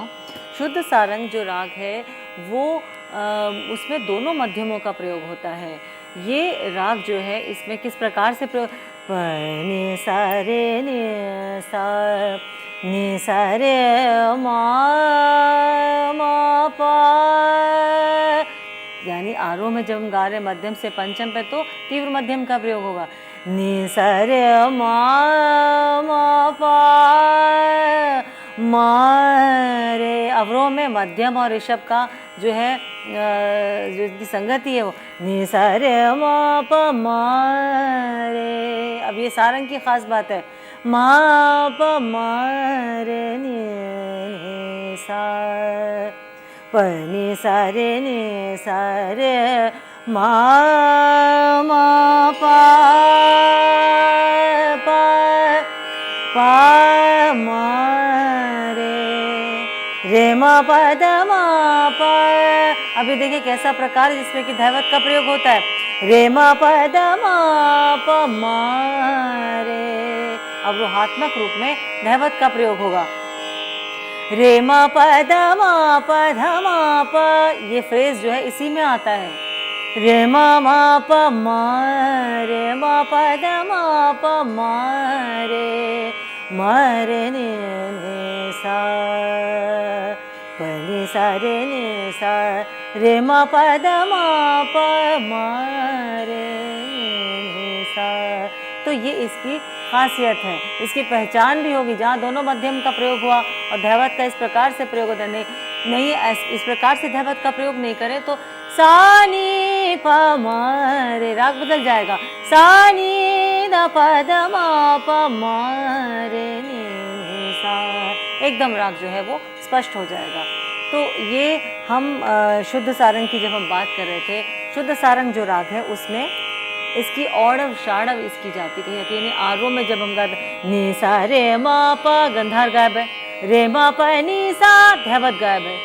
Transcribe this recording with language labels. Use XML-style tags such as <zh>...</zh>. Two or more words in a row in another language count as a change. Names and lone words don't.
<hi>शुद्ध सारंग जो राग है वो उसमें दोनों मध्यमों का प्रयोग होता है। ये राग जो है इसमें किस प्रकार से प्रयोग, नि सा रे नि सा रे मा पा, यानी आरोह में जब हम गा रहे मध्यम से पंचम पे तो तीव्र मध्यम का प्रयोग होगा। नि सा रे मा पा मा रे, अवरोह में मध्यम और ऋषभ का जो है जो इसकी संगति है वो नि सा रे मा पा मा रे। अब ये सारंग की खास बात है, मा प मा रे नि सा प नि सा रे नि सा रे मा मा पा पा पा मा रे मा प द मा प। अभी देखिए कैसा प्रकार है जिसमें कि धैवत का प्रयोग होता है। रे मा प द मा प मा रे, अवरोहात्मक रूप में धैवत का प्रयोग होगा। रे मा प द मा प ध मा प, ये फ्रेज जो है इसी में आता है। रे मा मा प मा रे मा प द मा प मा रे मा रे नि सा प नि सा रे नि सा रे मा प द मा प मा रे नि सा। तो ये इसकी खासियत है, इसकी पहचान भी होगी। जहाँ दोनों मध्यम का प्रयोग हुआ और धैवत का इस प्रकार से प्रयोग होता नहीं इस प्रकार से धैवत का प्रयोग नहीं करें तो सा नी प म रे, राग बदल जाएगा। सा नी द प द म प म रे नि सा, एकदम राग जो है वो स्पष्ट हो जाएगा। तो ये हम शुद्ध सारंग की जब हम बात कर रहे थे, शुद्ध सारंग जो राग है उसमें इसकी औड़व शाड़व इसकी जाति कही जाती है। यानी आरोह में जब हम गाते नी सा रे मा प, गंधार गायब है, रे मा प नी सा, धैवत गायब है।</hi>